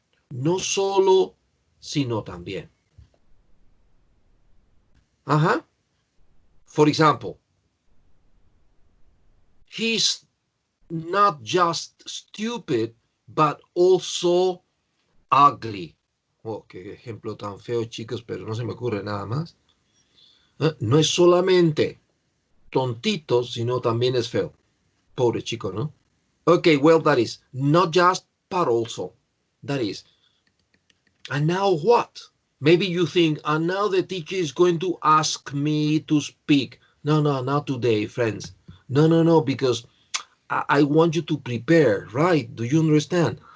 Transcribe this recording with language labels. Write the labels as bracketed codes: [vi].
[es] No solo, sino también. [en] For example, he's not just stupid, but also ugly. [es] Oh, qué ejemplo tan feo, chicos, pero no se me ocurre nada más. No es solamente tontito, sino también es feo. Pobre chico, ¿no? [en] Okay, well, that is not just, but also. That is. And now what? Maybe you think, and now the teacher is going to ask me to speak. No, not today, friends. No, because I want you to prepare, right? Do you understand?